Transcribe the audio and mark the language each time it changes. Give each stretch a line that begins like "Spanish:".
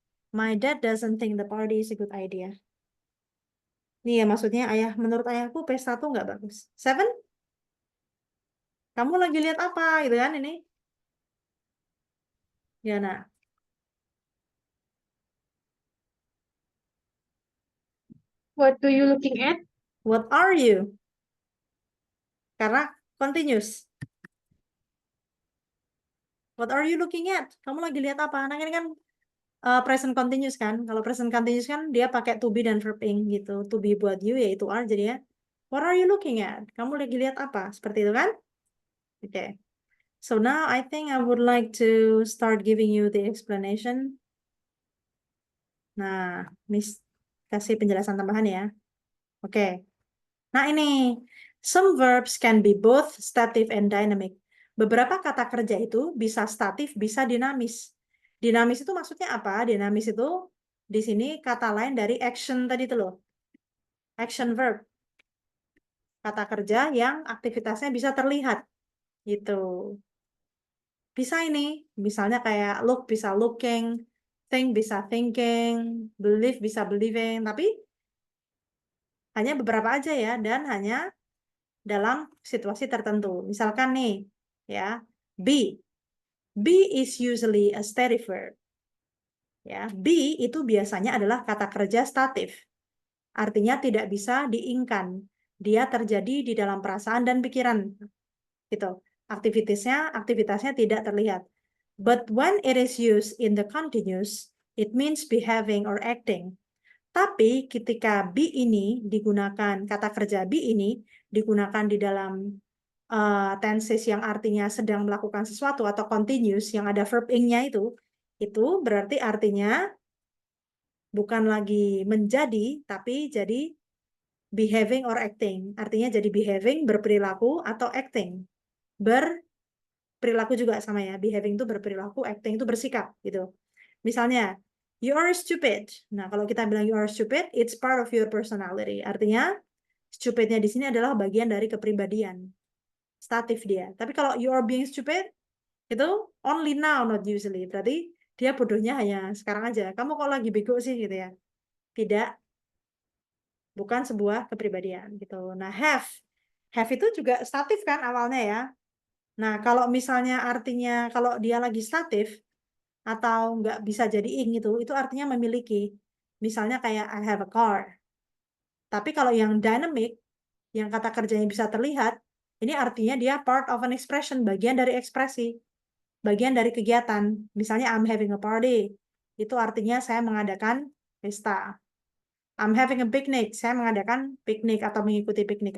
English: My dad doesn't think the party is a good idea.
Indonesian: Ini ya maksudnya ayah, menurut ayahku pesta tuh nggak bagus. Seven, kamu lagi lihat apa gitu kan ini? Ya nah,
English: what do you looking at? what are you? Karena continuous. What are you looking at?
Indonesian: Kamu lagi lihat apa? Nah ini kan present continuous kan. Kalau present continuous kan dia pakai to be dan verb ing gitu. To be buat you yaitu are jadi ya.
English: What are you looking at?
Indonesian: Kamu lagi lihat apa? Seperti itu kan? Oke. Okay.
English: So now I think I would like to start giving you the explanation.
Indonesian: Nah, Miss kasih penjelasan tambahan ya. Oke. Okay.
English: Nah ini, some verbs can be both stative and dynamic.
Indonesian: Beberapa kata kerja itu bisa statif, bisa dinamis. Dinamis itu maksudnya apa? Dinamis itu di sini kata lain dari action tadi itu loh. Action verb. Kata kerja yang aktivitasnya bisa terlihat. Gitu. Bisa ini. Misalnya kayak look bisa looking, think bisa thinking, believe bisa believing. Tapi hanya beberapa aja ya. Dan hanya dalam situasi tertentu. Misalkan nih, ya, be.
English: Be is usually a stative verb.
Indonesian: Ya, be itu biasanya adalah kata kerja statif. Artinya tidak bisa diingkan. Dia terjadi di dalam perasaan dan pikiran. Gitu. Aktivitasnya tidak terlihat.
English: But when it is used in the continuous, it means behaving or acting.
Indonesian: Tapi ketika be ini digunakan, kata kerja be ini digunakan di dalam tenses yang artinya sedang melakukan sesuatu atau continuous yang ada verb ing-nya itu berarti artinya bukan lagi menjadi, tapi jadi
English: behaving or acting.
Indonesian: Artinya jadi behaving, berperilaku, atau acting. Berperilaku juga sama ya. Behaving itu berperilaku, acting itu bersikap gitu.
English: Misalnya, you are stupid.
Indonesian: Nah, kalau kita bilang
English: you are stupid, it's part of your personality.
Indonesian: Artinya, stupidnya di sini adalah bagian dari kepribadian. Statif dia. Tapi kalau
English: you are being stupid, itu only now, not usually.
Indonesian: Berarti dia bodohnya hanya sekarang aja. Kamu kok lagi bego sih gitu ya. Tidak, bukan sebuah kepribadian gitu. Nah, have itu juga statif kan awalnya ya. Nah, kalau misalnya artinya kalau dia lagi statif atau nggak bisa jadi ing itu artinya memiliki. Misalnya kayak
English: I have a car.
Indonesian: Tapi kalau yang dynamic, yang kata kerjanya bisa terlihat, ini artinya dia
English: part of an expression,
Indonesian: bagian dari ekspresi, bagian dari kegiatan. Misalnya
English: I'm having a party.
Indonesian: itu artinya saya mengadakan pesta.
English: I'm having a picnic,
Indonesian: saya mengadakan piknik atau mengikuti piknik.